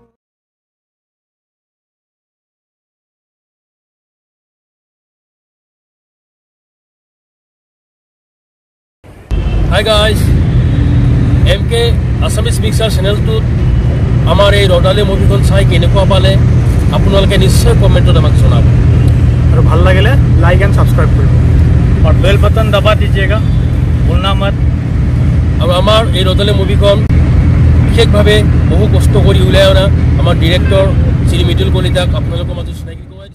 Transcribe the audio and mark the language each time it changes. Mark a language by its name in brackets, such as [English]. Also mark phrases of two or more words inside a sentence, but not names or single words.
[English] Hi guys, [Assamese] MK Assamese Mixer চেনেলটোত আমাৰ এই ৰদালি মুভিখন চাই কেনেকুৱা পালে আপোনালোকে নিশ্চয় কমেণ্টত আমাক জনাব আৰু ভাল লাগিলে [English] like and subscribe [Assamese] কৰিব [Hindi] और बेल बटन दबा दीजिएगा भूलना मत [Assamese] আৰু আমাৰ এই ৰদালি মুভিখন বিশেষভাৱে বহু কষ্ট কৰি উলিয়াই অনা আমাৰ ডিৰেক্টৰ শ্ৰী মিতুল কলিতাক আপোনালোকৰ মাজত চিনাকি